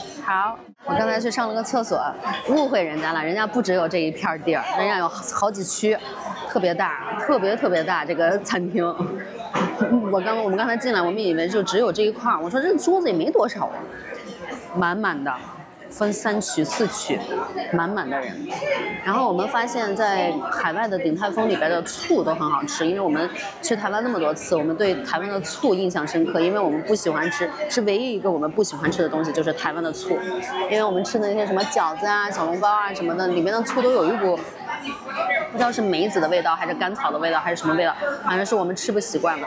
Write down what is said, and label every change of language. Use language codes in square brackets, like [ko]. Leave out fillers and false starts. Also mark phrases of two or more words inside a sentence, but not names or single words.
[zh] 好，我剛才去上了個廁所，誤會人家了，人家不只有這一片地兒，人家有好幾區，特別大，特別大這個餐廳。我們剛才進來，我們以為就只有這一塊，我說這桌子也沒多少啊，滿滿的。分3區4區，滿滿的人。然後我們發現，在海外的鼎泰豐裡邊的醋都很好吃，因為我們去台灣那麼多次，我們對台灣的醋印象深刻。因為我們不喜歡吃，是唯一一個我們不喜歡吃的東西，就是台灣的醋。因為我們吃的那些什麼餃子啊、小籠包啊什麼的，裡面的醋都有一股不知道是梅子的味道，還是甘草的味道，還是什麼味道，反正是我們吃不習慣的。